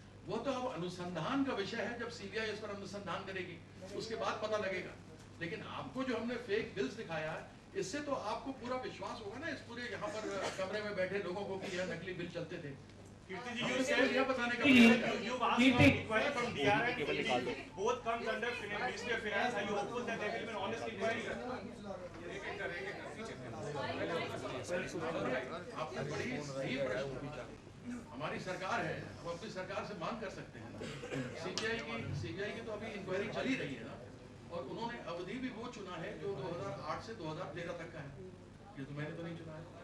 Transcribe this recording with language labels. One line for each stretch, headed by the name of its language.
Hindi: वो तो अब अनुसंधान का विषय है। जब सीबीआई इस पर अनुसंधान करेगी उसके बाद पता लगेगा। लेकिन आपको जो हमने फेक बिल्स दिखाया है, इससे तो आपको पूरा विश्वास होगा ना, इस पूरे यहाँ पर कमरे में बैठे लोगों को कि यह नकली बिल चलते थे। यह बताने का
English: both comes under Ministry of Finance. Are you hopeful that there will be an honest inquiry?
Hindi: आपने बड़ी सही प्रश्न पूछा। हमारी सरकार है, हम अपनी सरकार से मांग कर सकते हैं। सीबीआई की तो अभी इंक्वायरी चली रही है ना, और उन्होंने अवधि भी वो चुना है जो 2008 से 2013 तक का है। ये तो मैंने तो नहीं चुना है।